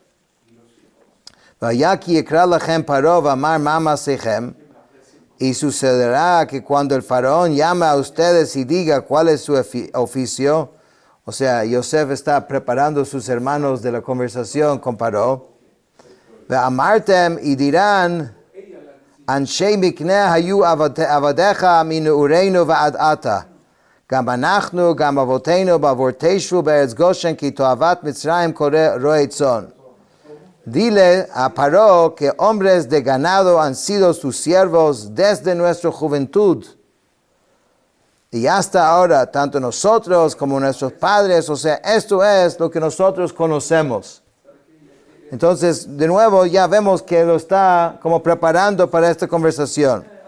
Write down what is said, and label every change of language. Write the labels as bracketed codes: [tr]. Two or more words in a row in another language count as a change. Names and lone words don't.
[es] Y sucederá que cuando el faraón llama a ustedes y diga cuál es su oficio, o sea, Yosef está preparando a sus hermanos de la conversación con Paró. Amartem y dirán, [he] אנשי מקנה היו עבדיך מנעורינו ועד עתה. גם אנחנו, גם אבותינו, בעבור תשבו בארץ גושן, כי תועבת מצרים קורא רועי צאן. [es] Dile a Paró que hombres de ganado han sido sus siervos desde nuestra juventud. Y hasta ahora, tanto nosotros como nuestros padres, o sea, esto es lo que nosotros conocemos. Entonces, de nuevo, ya vemos que lo está como preparando para esta conversación.